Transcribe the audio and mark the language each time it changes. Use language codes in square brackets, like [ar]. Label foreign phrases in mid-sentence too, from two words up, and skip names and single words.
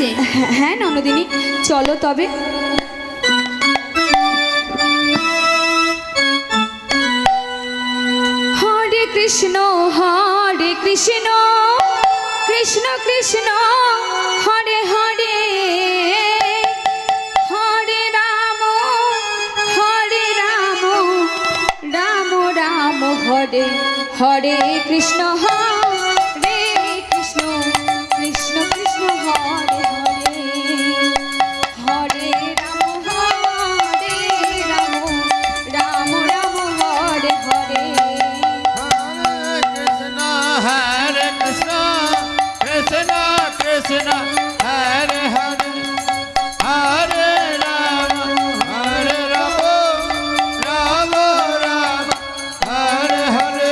[bn] হ্যাঁ হ্যাঁ ননদিনী, চলো তবে। [sa] হরে কৃষ্ণ কৃষ্ণ কৃষ্ণ হরে হরে, হরে রাম রাম রাম হরে হরে, কৃষ্ণ হরে কৃষ্ণ কৃষ্ণ কৃষ্ণ হরে হরে, হরে রাম রাম রাম হরে হরে। Hare Krishna, Krishna Krishna, Hare Hare, Hare Rama, Hare Rama, Rama Rama, Hare Hare.